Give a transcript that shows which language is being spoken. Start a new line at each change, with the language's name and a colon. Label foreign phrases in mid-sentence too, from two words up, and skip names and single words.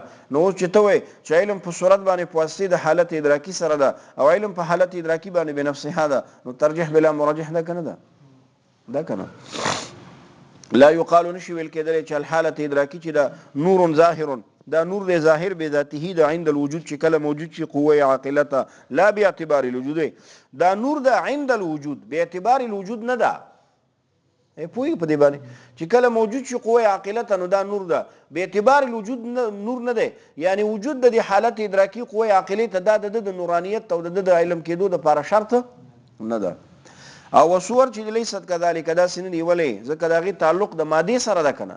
Pashto: نو اوس چې ته وایې چې علم په صورت باندې په واسطې د حالت ادراکي سره ده او علم په حالت ادراکي باندې بنفسها ده، نو ترجیح
Arabic: بلا مرجح
Pashto: ده کنه؟ ده کنه.
Arabic: لا يقال
Pashto: نشي ویل کېدلی چې الحالت ادراکي چې دا نور ظاهر، دا نور دی ظاهر بذاته ده
Arabic: عند الوجود
Pashto: چې کله موجود شي قوه عاقله ته،
Arabic: لا باعتبار الوجود.
Pashto: دا نور ده
Arabic: عند الوجود باعتبار الوجود
Pashto: نه ده. پوهیږي په دې باندې چې کله موجود شي قوه عاقله ته نو دا نور ده
Arabic: باعتبار الوجود
Pashto: نور نه دی. یعنی وجود د حالت ادراکي قوه عاقله ته دا د نورانیت او د علم کېدو دپاره شرط نه ده. او صور چې
Arabic: لیست کذالک
Pashto: دا سن دی ولې ځکه دا غي تعلق د ماده سره ده کنه.